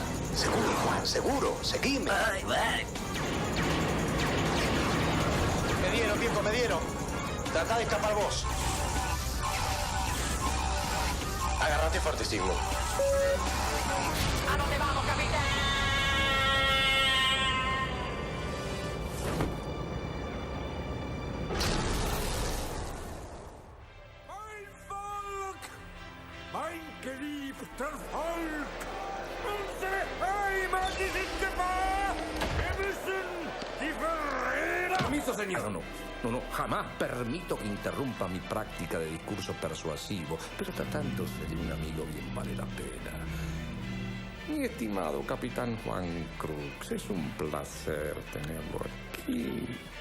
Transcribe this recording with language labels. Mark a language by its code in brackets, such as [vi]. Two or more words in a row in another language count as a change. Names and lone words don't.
[es] Seguro, Juan, seguro. Seguime. Me dieron, viejo, me dieron. Tratá de escapar vos. Agárrate fuerte, Sigmund. ¿A dónde vamos, capitán? [de] Mein Volk! Mein geliebter Volk! Unsere Heimat ist in Gefahr! Wir müssen die Verräter... [es] Permiso, señor. No, jamás permito que interrumpa mi práctica de discurso persuasivo, pero tratándose de un amigo bien vale la pena. Mi estimado capitán Juan Crooks, es un placer tenerlo aquí.